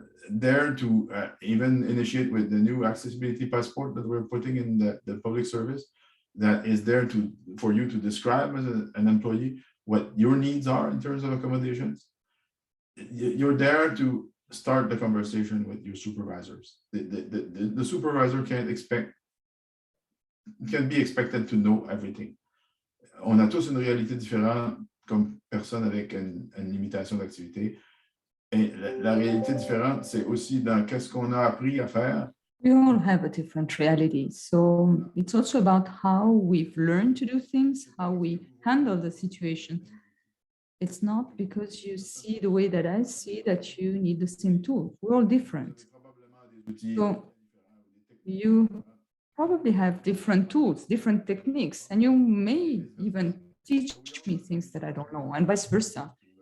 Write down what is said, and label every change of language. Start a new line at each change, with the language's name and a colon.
English: there to even initiate with the new accessibility passport that we're putting in the public service, that is there for you to describe as an employee what your needs are in terms of accommodations. You're there to start the conversation with your supervisors. The supervisor can't be expected to know everything.
French: On a tous une réalité différente comme personne avec une limitation d'activité. Et la réalité différente, c'est aussi dans qu'est-ce qu'on a appris à faire.
English: We all have a different reality. So it's also about how we've learned to do things, how we handle the situation. It's not because you see the way that I see that you need the same tool. We're all different. So you probably have different tools, different techniques, and you may even teach me things that I don't know, and vice versa.